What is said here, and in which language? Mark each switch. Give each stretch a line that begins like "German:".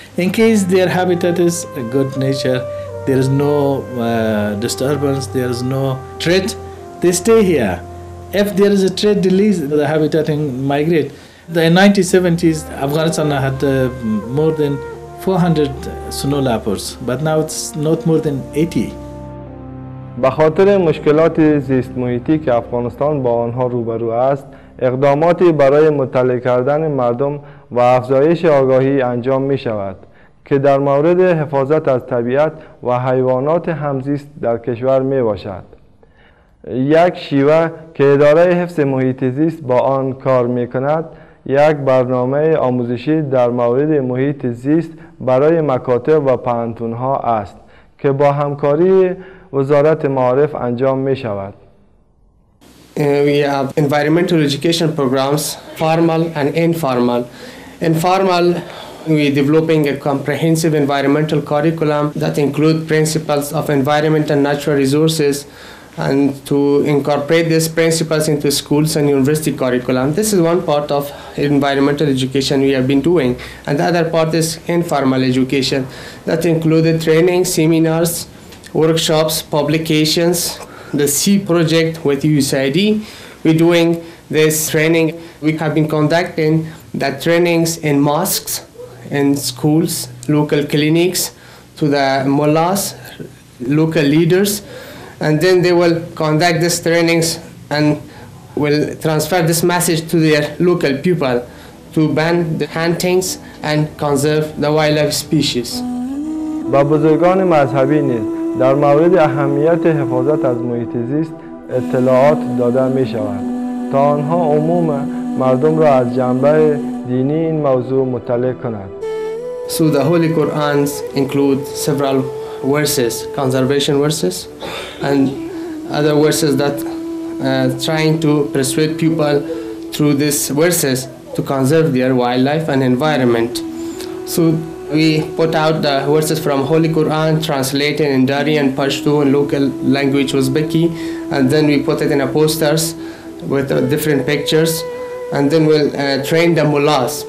English: In case their habitat is a good nature, there is no disturbance, there is no threat, they stay here. If there is a threat, they leave the habitat and migrate. In 1970s, Afghanistan had more than 400 snow leopards, but now it's not more than 80.
Persian: به خاطر مشکلات زیست محیطی که افغانستان با آنها روبرو است، اقداماتی برای مطلع کردن مردم و افزایش آگاهی انجام می شود که در مورد حفاظت از طبیعت و حیوانات همزیست در کشور می باشد. یک شیوه که اداره حفظ محیط زیست با آن کار می کند، یک برنامه آموزشی در مورد محیط زیست برای مکاتب و پوهنتون‌ها است که با همکاری وزارت معارف انجام می شود.
English: We have environmental education programs, formal and informal. Informal, we are developing a comprehensive environmental curriculum that include principles of environment and natural resources, and to incorporate these principles into schools and university curriculum. This is one part of environmental education we have been doing, and the other part is informal education that included training, seminars, workshops, publications, the C project with USAID. We're doing this training. We have been conducting the trainings in mosques, in schools, local clinics, to the mullahs, local leaders, and then they will conduct these trainings and will transfer this message to their local people to ban the huntings and conserve the wildlife species.
Persian: با بزرگان مذهبی نیز در مورد اهمیت حفاظت از محیط زیست اطلاعات داده می شود تا آنها عموم مردم را از جنبه دینی این موضوع مطلع کنند.
English: So the Holy Qurans include several verses, conservation verses, and other verses that trying to persuade people through these verses to conserve their wildlife and environment. So we put out the verses from Holy Quran translated in Dari and Pashto and local language Uzbeki, and then we put it in a posters with different pictures, and then we'll train the mullahs.